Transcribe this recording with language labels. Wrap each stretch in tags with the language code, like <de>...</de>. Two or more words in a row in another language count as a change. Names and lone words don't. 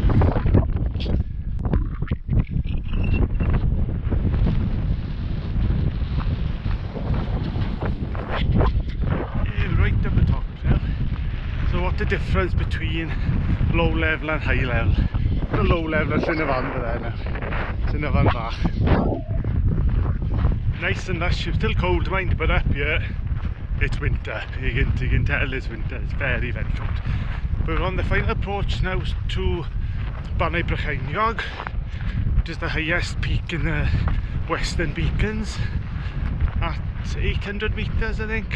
<en>Yeah, right up the top now. So what's the difference between low level and high level? The low level is Llyn y Fan there now. Llyn y Fan bach. Nice and lush, it's still cold mind, but up here it's winter. You can tell it's winter, it's very cold. But we're on the final approach now to Llyn y Fan, which is the highest peak in the Western Beacons at 800 metres I think.</en>